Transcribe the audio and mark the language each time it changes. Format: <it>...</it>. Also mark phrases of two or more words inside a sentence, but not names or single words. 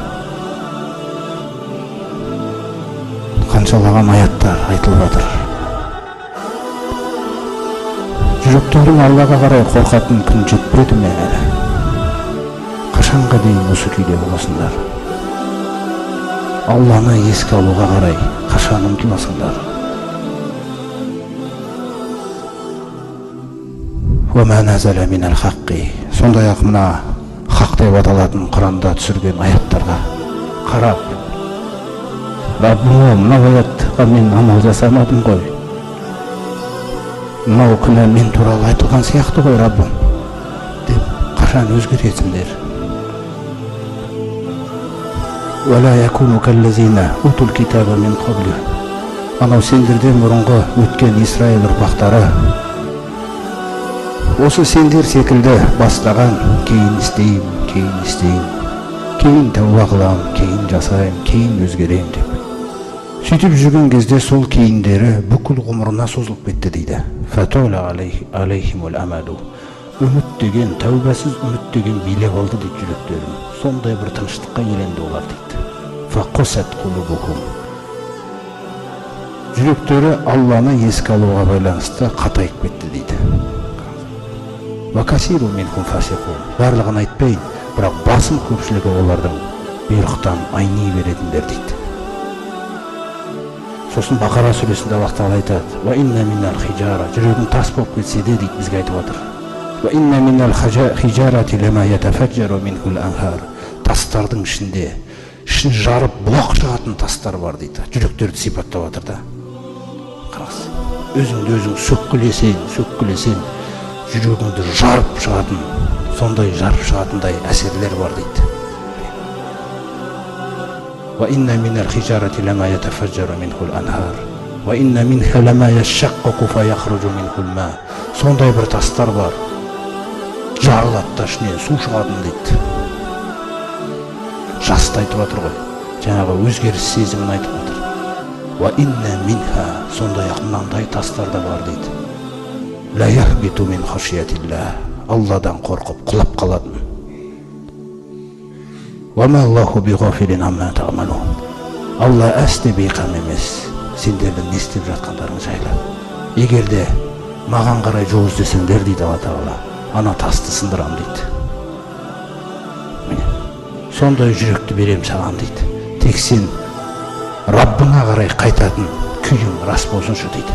<kk>Қаншалаған аяттар айтылып жатыр. Жүректерің Аллаға қарай қорқатын күн жетпеді ме әлі? Қашанға дейін осы күйде боласыңдар? Алланы еске алуға қарай қашан ұмтыласыңдар?</kk> <ar>وَمَا نَزَلَ مِنَ الْحَقِّ.</ar> <kk>Сондай-ақ мына хақ деп аталатын Құранда түсірген аяттарға қарап, Раббым, мынау аятқа мен амал жасамадым ғой. Мынау күнә мен туралы айтылған сияқты ғой, Раббым, деп қашан өзгеретіңдер?</kk> <ar>وَلَا يَكُونُ كَالَّذِينَ أُوتُوا الْكِتَابَ مِنْ قَبْلُ.</ar> <kk>Анау сендерден бұрынғы өткен Исраил ұрпақтары осы сендер секілді бастаған, кейін істейм, кейін тәуба қылам, кейін жасайм, кейін өзгерем деп. Сөйтіп жүрген кезде сол кейіндері бүкіл ғұмырына созылып кетті дейді.</kk> <ar>فَتُولَ عَلَيْهِمُ الْأَمَدُ.</ar> <kk>Үміт деген, тәубасыз үміт деген билеп алды дейді жүректерін. Сондай бір тыныштыққа еленді олар дейді.</kk> <ar>فَقُسَتْ قُلُوبُهُمْ.</ar> <kk>Жүректері Алланы еске алуға байланысты қатайып кетті дейді.</kk> <ar>وَكَثِيرٌ مِنْهُمْ فَاسِقُونَ.</ar> <kk>Барлығын айтпайын, бірақ басым көпшілігі олардың бұйрықтан айни беретіндер дейді. Сосын Бақара сүресінде Аллах Тағала айтады:</kk> <ar>وَإِنَّ مِنَ الْحِجَارَةِ.</ar> <kk>Жүрегің тас болып кетсе де дейді, бізге айтып отыр.</kk> <ar>وَإِنَّ مِنَ الْحِجَارَةِ لَمَا يَتَفَجَّرُ مِنْهُ الْأَنْهَارُ.</ar> <kk>Тастардың ішінде ішін жарып бұлақ шығатын тастар бар дейді. Жүректерді сипаттап отыр да. Қараңыз, өзіңді өзің сөккілесең, жүрегіңді жарып шығатын, сондай жарып шығатындай әсерлер бар дейді.</kk> <ar>وَإِنَّ مِنَ الْحِجَارَةِ لَمَا يَتَفَجَّرُ مِنْهُ الْأَنْهَارُ وَإِنَّ مِنْهَا لَمَا يَشَّقَّقُ فَيَخْرُجُ مِنْهُ الْمَاءُ.</ar> <kk>Сондай бір тастар бар, жарылады да ішінен су шығатын дейді. Жасты айтып отыр ғой, жаңағы өзгеріс сезімін айтып отыр.</kk> <ar>وَإِنَّ مِنْهَا.</ar> <kk>Сондай-ақ мынандай тастар да бар дейді.</kk> <ar>لَا يَهْبِطُ مِنْ خَشْيَةِ اللَّهِ.</ar> <kk>Алладан қорқып құлап қалатын.</kk> <ar>وَمَا اللَّهُ بِغَافِلٍ عَمَّا تَعْمَلُونَ.</ar> <kk>Алла әсте бейқам емес сендердің не істеп жатқандарың жайлы. Егер де маған қарай жол іздесеңдер дейді Алла Тағала, ана тасты сындырам дейді. Сондай жүректі берем саған дейді. Тек сен Раббыңа қарай қайтатын күйің рас болсыншы дейді.</kk>